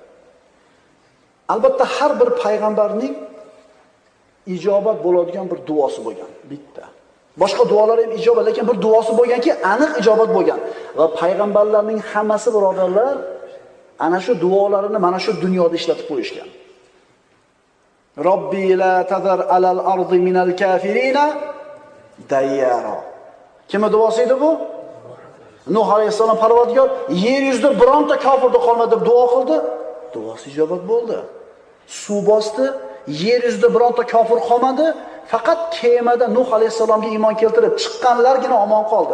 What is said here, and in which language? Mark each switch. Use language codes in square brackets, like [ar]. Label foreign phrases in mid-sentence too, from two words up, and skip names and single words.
[uz] Albatta har bir payg'ambarning ijobat bo'ladigan bir duosi bo'lgan, bitta. Boshqa duolar ham ijobat, lekin bir duosi bo'lganki, aniq ijobat bo'lgan. Va payg'ambarlarning hammasi birodarlar ana shu duolarini mana shu dunyoda ishlatib qo'yishgan. [ar] رب لا تذر على الأرض من الكافرين ديارا. [uz] Kimning duosi edi bu? Nuh alayhisalom Parvardigor yer yuzida bironta kofirda qolmadi deb duo qildi. Duosi ijobat bo'ldi. Suv bosdi, yer yuzida bironta kofir qolmadi. Faqat kemada Nuh alayhisalomga iymon keltirib chiqqanlargina omon qoldi.